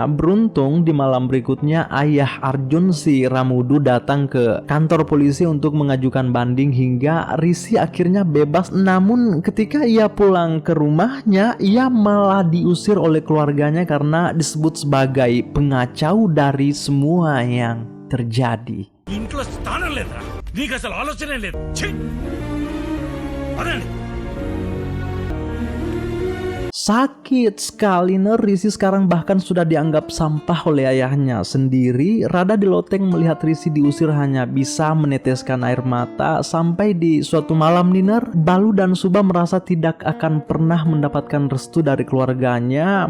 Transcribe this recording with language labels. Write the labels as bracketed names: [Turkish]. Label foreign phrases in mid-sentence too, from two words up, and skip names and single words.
[Indonesian] Beruntung di malam berikutnya ayah Arjun si Ramudu datang ke kantor polisi untuk mengajukan banding hingga Risi akhirnya bebas. Namun ketika ia pulang ke rumahnya, ia malah diusir oleh keluarganya karena disebut sebagai pengacau dari semua yang terjadi. [Telugu] ఇంట్లో స్థానం లేదురా, నీకు అసలు ఆలోచనే లేదు. ఛీ! అదండి. [Indonesian] Sakit sekali ner. Risi sekarang bahkan sudah dianggap sampah oleh ayahnya sendiri. Radha di loteng melihat Risi diusir hanya bisa meneteskan air mata. Sampai di suatu malam Niner, Balu dan Suba merasa tidak akan pernah mendapatkan restu dari keluarganya.